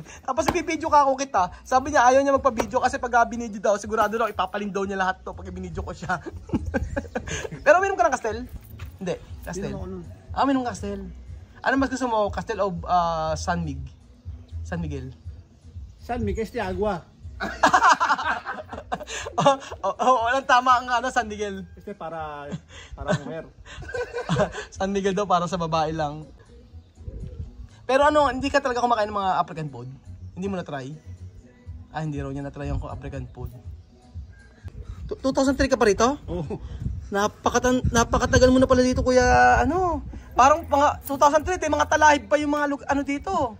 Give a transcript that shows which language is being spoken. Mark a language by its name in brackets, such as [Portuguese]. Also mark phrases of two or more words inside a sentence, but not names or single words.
[Filipino] Tapos ibibidyo ka ako kita. Sabi niya ayaw niya magpa-video kasi pag binidyo daw, sigurado daw ipapaling daw niya lahat to pag ibinidyo ko siya. Pero mayroon ka ng Kastel? Hindi, Kastel. Mayroon Kastel. Ano mas gusto mo, Kastel o San Miguel? San Miguel de Agua. Walang tama ang San Miguel. [Spanish] Este para mujer. [Filipino] San Miguel daw para sa babae lang. Pero hindi ka talaga kumakain ng mga [English] African food? [Filipino] Hindi mo na-try? Hindi raw niya na-try yung [English] African food. [Filipino] 2003 ka pa rito? Oh. Napakatagal mo na pala dito, kuya. Parang mga 2003, mga talahib pa yung mga dito.